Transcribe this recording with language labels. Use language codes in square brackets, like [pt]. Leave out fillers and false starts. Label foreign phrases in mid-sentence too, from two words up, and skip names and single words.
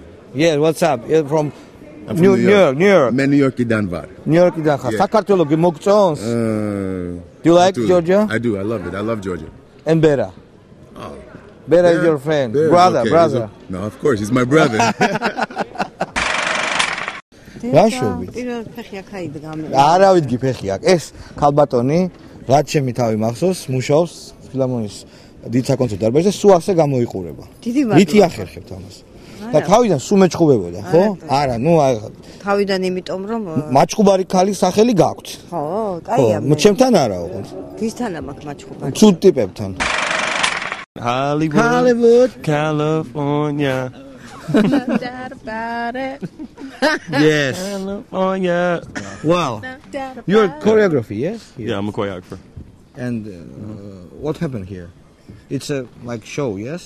[en] Yeah, what's up? You're from New York. Man, New York Danvar. New York Danvar. [ka] საქართველო გიმოგწონს. [en] Do you like Georgia? I do. I love it. I love Georgia. And Bera. Oh. Bera is your friend. Brother. No, of course, he's my brother. [ka] რაშობით? პირველ ფეხი აქ აიდგა მე. არა ვიდგი ფეხი აქ. ეს ქალბატონი რაც ჩემი თავი მახსოვს, მუშაობს ფილარმონიის დიდ საკონცერტო დარბაზში და სულ ასე გამოიყურება. დიდი მადლობა. ვითი ახერხებთ ამას. და თავიდან სულ მეჭყუბებოდა, ხო? არა, ნუ თავიდან იმიტომ რომ მაჭყუბარი ქალის სახელი გაქვთ. ხო, კაია. ხო, ჩემთან არა ოღონდ. ვისთან მაქვს მაჭყუბარი? ცუდ ტიპებთან. [en] Hollywood, California. Doubt about it. Yes. California. Well, you're choreography, yes? Yeah, I'm a choreographer. And what happened here? It's a like show, yes?